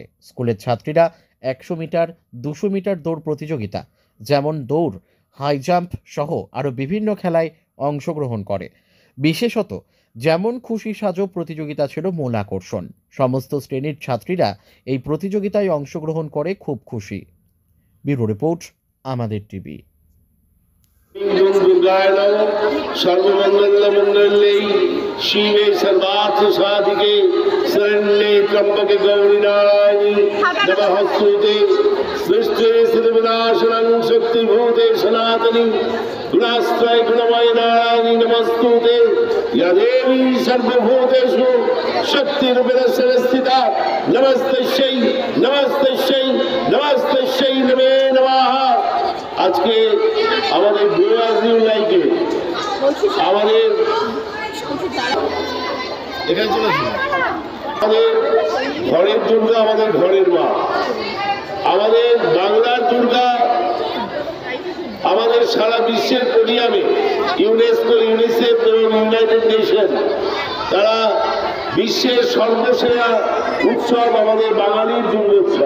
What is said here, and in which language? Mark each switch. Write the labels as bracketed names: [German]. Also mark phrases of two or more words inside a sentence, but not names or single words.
[Bangla] স্কুলের ছাত্রীরা 100 মিটার, 200 মিটার দৌড় প্রতিযোগিতা, যেমন দৌড়, [English] high jump [Bangla] সহ আরও বিভিন্ন খেলায় অংশগ্রহণ করে। বিশেষত যেমন খুশি সাজো প্রতিযোগিতা ছিল মূল আকর্ষণ। সমস্ত শ্রেণীর ছাত্রীরা এই প্রতিযোগিতায় অংশগ্রহণ করে খুব খুশি। [English] bureau report, [Bangla] আমাদের টিভি। [Sanskrit] शिवे सर्वार्थ साधिके शरण्ये त्र्यंबके गौरी नारायणी नमस्तुते सृष्टे सिद्धिविनाशनं शक्तिभूते सनातनी गुणाश्रय गुणमय नारायणी नमस्तुते या देवी सर्वभूतेषु शक्तिरूपेण संस्थिता नमस्तस्यै नमस्तस्यै नमस्तस्यै नमे नमः। [Bangla] আজকে আমাদের গোয়াজিউলাইকে আমাদের এখানে চলেছে আমাদের ঘরের দুর্গা, আমাদের ঘরের মা, আমাদের বাংলার দুর্গা, আমাদের সারা বিশ্বের পোডিয়ামে ইউনেস্কো, ইউনিসেফ এবং [English] United Nation [Bangla] তারা বিশ্বের সর্বসেরা উৎসব আমাদের বাঙালির দুর্গোৎসব।